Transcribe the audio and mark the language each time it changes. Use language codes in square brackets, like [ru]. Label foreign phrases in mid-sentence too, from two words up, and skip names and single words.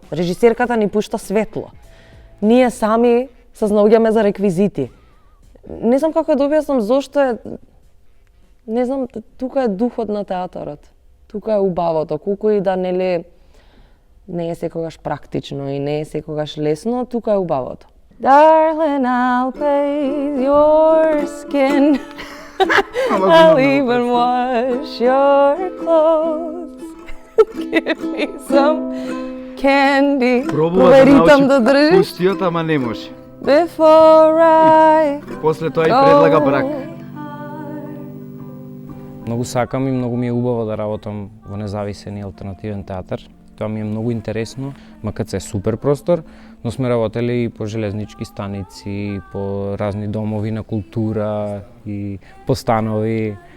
[mk] Режисерката ни пушта светло. Ние сами сознаоѓаме за реквизити. Не знам како да објаснам зошто е. Не знам, тука е духот на театарот. Тука е убавото, колку и да нели не е секогаш практично и не е секогаш лесно, тука е убавото. [en] Darling, I'll bathe your skin. I'll even wash your clothes. Give me some candy. [mk] Пробува да научи пустиот, ама не може. [en] Before I [mk] После тоа и предлага брак. Многу сакам и многу ми е убаво да работам во независен и алтернативен театар. Тоа ми е многу интересно, макар се е супер простор, но сме работели и по железнички станици, по разни домови на култура и по станови.